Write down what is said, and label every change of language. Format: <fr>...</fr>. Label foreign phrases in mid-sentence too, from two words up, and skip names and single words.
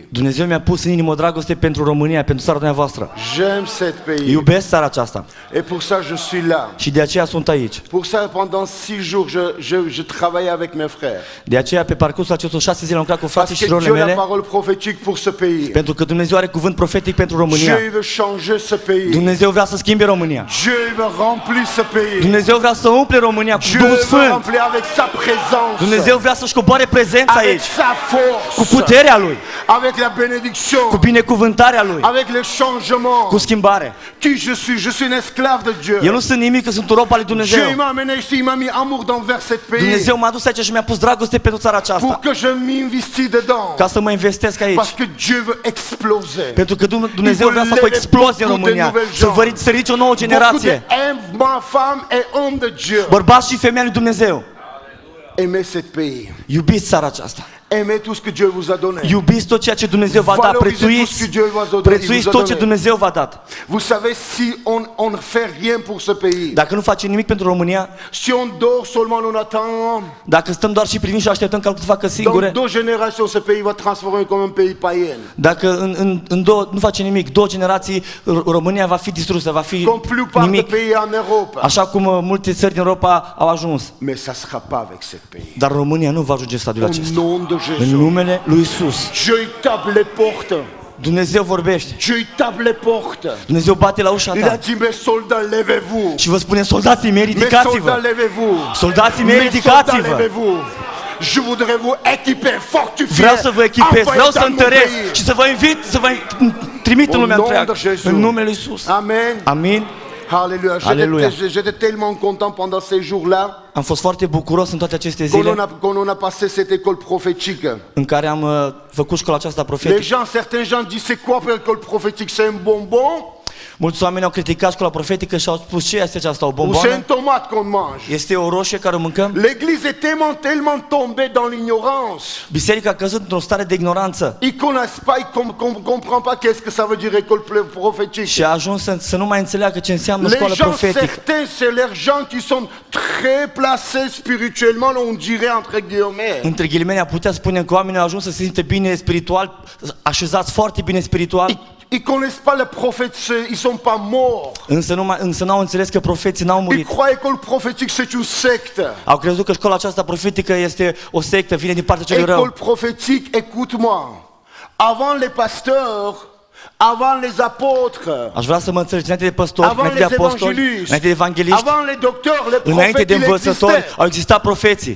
<ro>Dumnezeu mi-a pus în inimă o dragoste pentru România, pentru țara dumneavoastră.</ro> <fr>J'aime cet pays.</fr> <ro>Iubesc țara aceasta</ro> <fr>Et pour ça, je suis là.</fr> <ro>și de aceea sunt aici.</ro> <fr>Pour ça, pendant 6 jours, je travaillais avec mes frères.</fr> <ro>De aceea, pe parcursul acestor 6 zile am lucrat cu frații</ro> <fr>Parce</fr> <ro>și</ro> <fr>que</fr> <ro>surorile</ro> <fr>Dieu a la</fr> <ro>mele,</ro> <fr>parole prophétique pour ce pays.</fr> <ro>pentru că Dumnezeu are cuvânt profetic pentru</ro> <fr>Dieu</fr> <ro>România.</ro> <fr>il veut changer ce pays.</fr> <ro>Dumnezeu vrea să schimbe România.</ro> <fr>Dieu il veut remplir ce pays.</fr> <ro>Dumnezeu vrea să umple România cu</ro> <fr>Dieu</fr> <ro>Duhul</ro> <fr>veut</fr> <ro>Sfânt.</ro> <fr>remplir avec sa présence.</fr> <ro>Dumnezeu vrea să-și coboare prezența</ro> <fr>Avec</fr> <ro>aici,</ro> <fr>sa force.</fr> <ro>cu puterea Lui,</ro> <fr>Avec la bénédiction.</fr> <ro>cu binecuvântarea Lui,</ro> <fr>Avec le changement.</fr> <ro>cu schimbare.</ro> <fr>Qui je suis? Je suis un esclave de Dieu.</fr> <ro>Eu nu sunt nimic, că sunt un rob al lui</ro> <fr>Dieu</fr> <ro>Dumnezeu.</ro> <fr>il m'a amené ici, il m'a mis amour envers cet pays.</fr> <ro>Dumnezeu m-a dus aici și mi-a pus dragoste pentru țara</ro> <fr>Pour</fr> <ro>aceasta,</ro> <fr>que je m'investis dedans.</fr> <ro>ca să mă investesc aici.</ro> <fr>Parce que Dieu veut exploser.</fr> <ro>Pentru că Dumnezeu vrea să facă explozie în România, să ridice o nouă</ro> <fr>Beaucoup de</fr> <ro>generație.</ro> <fr>femmes et hommes de Dieu.</fr> <ro>Bărbați și femei lui Dumnezeu,</ro> <fr>Aimez cet pays.</fr> <ro>iubiți țara aceasta.</ro> <fr>Aimez tout ce que Dieu vous a donné.</fr> <ro>Iubiți tot ceea ce Dumnezeu v-a dat,</ro> <fr>Valorisez tout ce que Dieu vous a donné.</fr> <ro>prețuiți tot ce Dumnezeu v-a dat.</ro> <fr>Vous savez, si on ne fait rien pour ce pays,</fr> <ro>Dacă nu facem nimic pentru România,</ro> <fr>si on dort seulement, on attend,</fr> <ro>dacă stăm doar și privim și așteptăm ca lucruri să facă</ro> <fr>dans</fr> <ro>singure,</ro> <fr>2 générations, ce pays va transformer comme un pays païen.</fr> <ro>dacă nu facem nimic, 2 generații, România va fi distrusă, va fi</ro> <fr>Comme plupart des</fr> <ro>nimic,</ro> <fr>pays en Europe.</fr> <ro>așa cum multe țări din Europa au ajuns.</ro> <fr>Mais ça ne sera pas avec ce pays.</fr> <ro>Dar România nu va ajunge în stadiul</ro> <fr>Au</fr> <ro>acesta.</ro> <fr>nom de</fr> <ro>În</ro> <fr>Jésus.</fr> <ro>numele lui Isus.</ro> <fr>Dieu il tape les portes.</fr> <ro>Dumnezeu vorbește.</ro> <fr>Dieu il tape les portes.</fr> <ro>Dumnezeu bate la ușa</ro> <fr>Il a</fr> <ro>ta</ro> <fr>dit, mes soldats, levez-vous.</fr> <ro>și vă spune: soldații mei,</ro> <fr>Mes</fr> <ro>ridicați-vă!</ro> <fr>soldats, levez-vous.</fr> <ro>Soldații mei,</ro> <fr>Mes soldats,</fr> <ro>ridicați-vă!</ro> <fr>levez-vous. Je voudrais vous équiper, fortifier.</fr> <ro>Vreau să vă echipez,</ro> <fr>envoyer</fr> <ro>vreau să</ro> <fr>dans mon</fr> <ro>întăresc</ro> <fr>pays.</fr> <ro>și să vă invit, să vă trimit în</ro> <fr>Au</fr> <ro>lumea</ro> <fr>nom</fr> <ro>întreagă.</ro> <fr>de Jésus.</fr> <ro>În numele lui Isus.</ro> <fr>Amen.</fr> <ro>Amin.</ro> <fr>Alléluia. Alléluia. J'étais tellement content pendant ces jours-là</fr> <ro>Am fost foarte bucuros în toate aceste</ro> <fr>quand</fr> <ro>zile</ro> <fr>quand on a passé cette école prophétique.</fr> <ro>în care am făcut școala aceasta</ro> <fr>Les</fr> <ro>profetică.</ro> <fr>gens, certains gens disent, c'est quoi pour l'école prophétique? C'est un bonbon?</fr> <ro>Mulți oameni au criticat școala profetică și au spus ce este aceasta, o</ro> <fr>Ou c'est</fr> <ro>bomboană?</ro> <fr>une tomate qu'on mange.</fr> <ro>Este o roșie care o mâncăm?</ro> <fr>L'église est tellement tombée dans l'ignorance.</fr> <ro>Biserica a căzut într-o stare de ignoranță</ro> <fr>Ils connaissent pas, ils comprennent pas qu'est-ce que ça veut dire école prophétique.</fr> <ro>și a ajuns să nu mai înțeleagă ce înseamnă</ro> <fr>Les</fr> <ro>școală</ro> <fr>gens,</fr> <ro>profetică.</ro> <fr>certains, c'est les gens qui sont très placés spirituellement, on dirait entre guillemets.</fr> <ro>Între ghilimele, a putea spune că oamenii au ajuns să se simte bine spiritual, așezați foarte bine spiritual,</ro> <fr>Ils connaissent pas les prophètes, ils sont pas morts.</fr> <ro>însă n-au înțeles că profeții n-au</ro> <fr>Ils</fr> <ro>murit.</ro> <fr>croient école prophétique c'est une secte.</fr> <ro>Au crezut că școala aceasta profetică este o sectă, vine din partea celui</ro> <fr>École</fr> <ro>rău.</ro> <fr>prophétique, écoute-moi. Avant les pasteurs, avant les apôtres,</fr> <ro>Aș vrea să mă înțelegi, înainte de păstori,</ro> <fr>avant</fr> <ro>înainte de</ro> <fr>les</fr> <ro>apostoli,</ro> <fr>évangélistes,</fr> <ro>înainte de evangeliști,</ro> <fr>avant les docteurs, les</fr> <ro>înainte</ro> <fr>prophètes,</fr> <ro>de</ro> <fr>il</fr> <ro>învățători,</ro> <fr>existait.</fr> <ro>au existat profeții.</ro>